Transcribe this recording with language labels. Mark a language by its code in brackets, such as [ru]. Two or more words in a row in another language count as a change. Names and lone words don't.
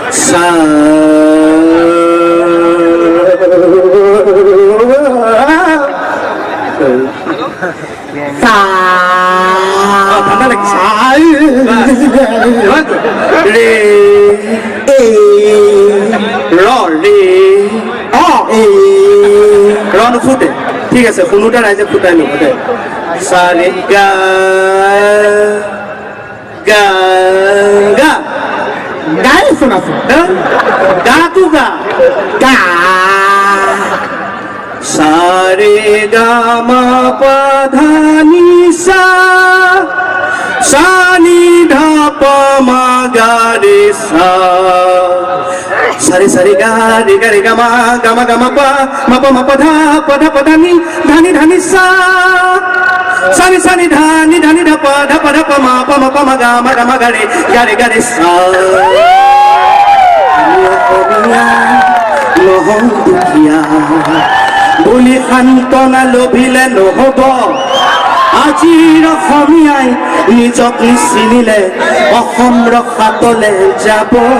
[as] ঠাণ্ডা লাগিছে ৰে ৰ নুফুটে। ঠিক আছে, শুনোতে ৰাইজে ফুটাই ল'ব দে। চাৰে গা গা গা গাই শুনাছো গাটো গা গা সারে গা মা পা ধা নি সা সা নি ধা পা মা গা রে সা সারে সারে গা রে গা মা পা মা পা ধা নি ধা নি সা সানি সানি ধানি ধা পা মা পা গা রে সা। নহং দুখীয়া বুলি সান্তনা লভিলে নহব। আজিৰ অসমীয়াই নিজক নিচিনিলে অসম ৰক্ষাতলে যাব।